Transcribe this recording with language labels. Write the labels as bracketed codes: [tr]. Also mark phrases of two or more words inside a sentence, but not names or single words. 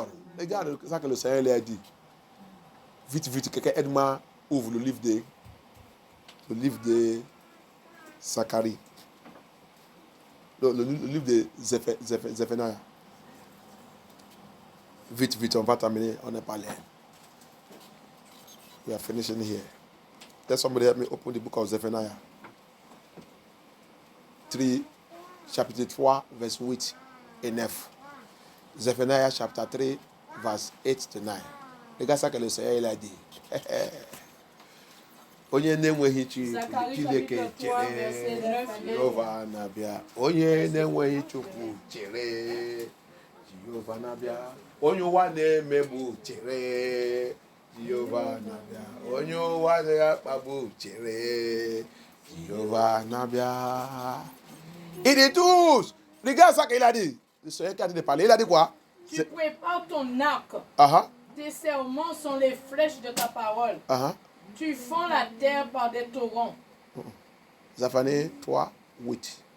[fr] Regarde ça que le Seigneur lui a dit. Vite, quelqu'un aide-moi, ouvre le livre de Zacharie. Le livre de Zephaniah. Vite, on va terminer, on n'est pas là. [en] We are finishing here. Let somebody help me open the book of Zephaniah. [fr] Chapitre 3, verset 8 et 9. Zephaniah, chapitre 3, verset 8 to 9. Regarde ça que le Seigneur il a dit. [ig] Onye na-enweghị Chineke chere Jehova na-abịa. Onye na-enweghị Chukwu chere Jehova na-abịa. Onye ụwa na-emegbu chere Jehova na-abịa. Onye ụwa na-akpagbu chere Jehova na-abịa. [fr] Il dit tous. Regarde ça qu'il a dit. Le Seigneur qui a dit de parler. Il a dit quoi? Tu prépares ton arc. Tes serments sont les flèches de ta parole. Tu fends la terre par des torrents. Zaphanie 3, 8.